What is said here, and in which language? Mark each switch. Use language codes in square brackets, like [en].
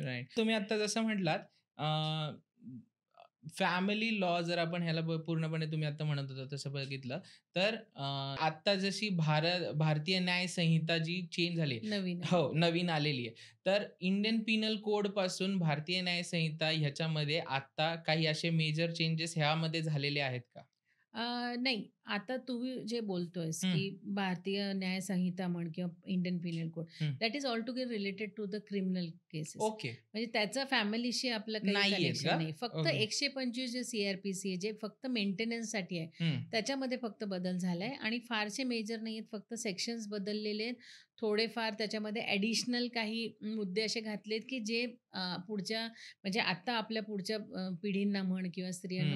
[mr] Right. तुम्ही आता जसं म्हटलात, अ, फॅमिली लॉ जर आपण ह्याला पूर्णपणे तुम्ही आता म्हणत होता तसं बघितलं तर आता जशी भारतीय न्याय संहिता जी चेंज झाली नवीन हो, आलेली. नवीन आलेली आहे. तर इंडियन पिनल कोड पासून भारतीय न्याय संहिता ह्याच्यामध्ये आता काही असे मेजर चेंजेस ह्यामध्ये झालेले आहेत का? नाही. आता तू जे बोलतोयस, हं, की भारतीय न्याय संहिता म्हण किंवा इंडियन पिनल कोड, हं. [en] That is altogether related to the criminal cases. Okay. [mr] म्हणजे त्याचं फॅमिलीशी आपलं काही नाहीयेत कनेक्शन का? नाही. फक्त ओके. 125 जे सी-आर-पी-सी आहे, जे फक्त मेंटेनन्ससाठी आहे, हं. त्याच्यामध्ये फक्त बदल झालाय आणि फारसे मेजर नाही आहेत. फक्त सेक्शन्स बदललेले आहेत. थोडेफार त्याच्यामध्ये ॲडिशनल काही मुद्दे असे घातलेत, की जे पुढच्या म्हणजे आता आपल्या पुढच्या पिढींना म्हण किंवा स्त्रियांना